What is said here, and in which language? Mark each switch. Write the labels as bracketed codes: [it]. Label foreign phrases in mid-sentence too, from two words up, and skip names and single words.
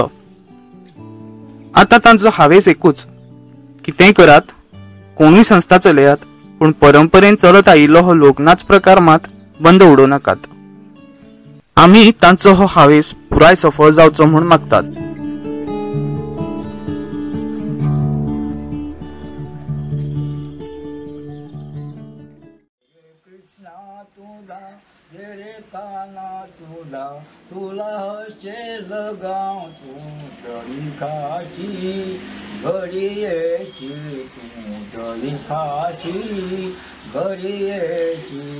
[kok] आतां तांचो हावेस एकूच, कितेंय करात, कोणूय संस्था चलयात, पूण परंपरेन चलत आयिल्लो हो लोकनाच प्रकार मात बंद उडोव नाकात. आमी तांचो हो हावेस पुराय सफळ जावचो म्हूण मागतात. तुला हसेल गाव तू तळी खाशी, घडी येशी तू तळी खाशी, घडी येशी.